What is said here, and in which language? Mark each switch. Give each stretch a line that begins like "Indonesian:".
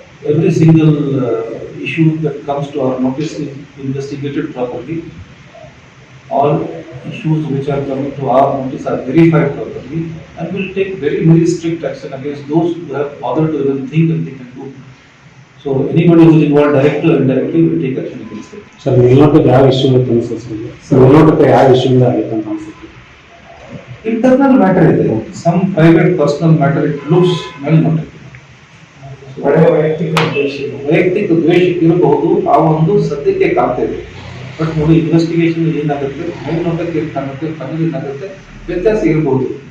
English: every single issue that comes to our notice is investigated properly. All issues which are coming to our notice are verified properly, and will take very, very strict action against those who have bothered to even think that they can do. So anybody who is involved directly or indirectly will take action against them.
Kannada: Sir ಮೇಲ್ನೋಟಕ್ಕೆ ಯಾವ issue ಇರುತ್ತೆ ಅನ್ಸುತ್ತೆ sir ಮೇಲ್ನೋಟಕ್ಕೆ ಯಾವ ಇಶ್ಯೂಯಿಂದ ಆಗುತ್ತೆ ಅಂತ ಅನ್ಸುತ್ತೆ
English: Internal matter ಇದೆ, some private personal matter it looks ಮೇಲ್ನೋಟಕ್ಕೆ.
Kannada: ವೈಯಕ್ತಿಕ ದ್ವೇಷ ಇರಬಹುದು, ಆ ಒಂದು ಸದ್ಯಕ್ಕೆ ಕಾಣ್ತಾ ಇದೆ. ಬಟ್ ನೋಡಿ ಇನ್ವೆಸ್ಟಿಗೇಷನ್ ಏನಾಗುತ್ತೆ, ಮೇಲ್ನೋಟಕ್ಕೆ ಏನ್ ಕಾಣುತ್ತೆ, ಫೈನಲ್ ಏನಾಗುತ್ತೆ, ವ್ಯತ್ಯಾಸ ಇರಬಹುದು.